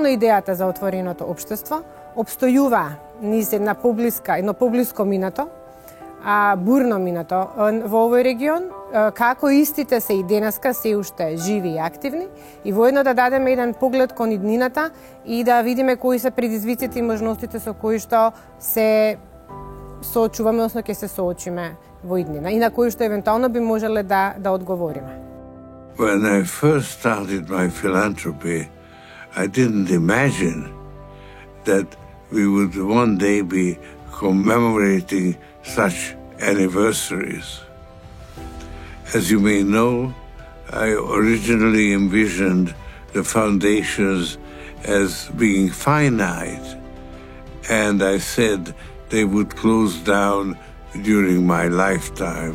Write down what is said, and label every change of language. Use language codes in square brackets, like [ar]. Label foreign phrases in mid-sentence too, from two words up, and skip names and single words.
[mk] идејата за отвореното општество, обстојува низ едно поблиско минато, бурно минато во овој регион, како истите се и денеска се уште живи и активни, и воедно да дадеме еден поглед кон иднината и да видиме кои се предизвиците и можностите со кои што се соочуваме, односно ќе се соочиме во иднина и на кои што евентуално би можеле да одговориме. [en] When I first started my philanthropy, I didn't imagine that we would one day be commemorating such anniversaries. As you may know, I originally envisioned the foundations as being finite, and I said they would close down during my lifetime.